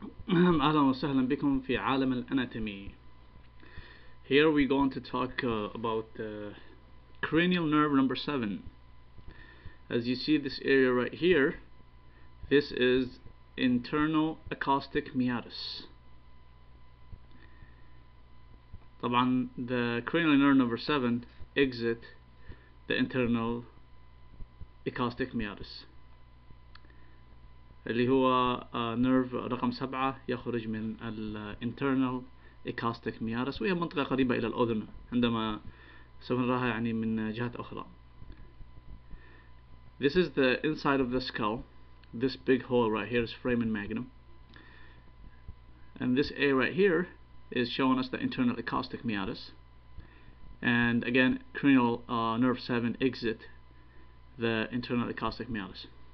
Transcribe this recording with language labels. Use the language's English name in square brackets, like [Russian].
[Arabic] أهلا وسهلا بكم في عالم الأناتومي. [English] Here we're going to talk about cranial nerve number 7. As you see this area right here, this is internal acoustic meatus. [Arabic] طبعا [English] the cranial nerve number 7 exit the internal acoustic meatus [Arabic] اللي هو نيرف رقم 7 يخرج من internal acoustic meatus، وهي منطقة قريبة إلى الأذن عندما سوف نراها يعني من جهات أخرى. [English] This is the inside of the skull. This big hole right here is foramen magnum, and this A right here is showing us the internal acoustic meatus. And again, cranial nerve 7 exit the internal acoustic meatus.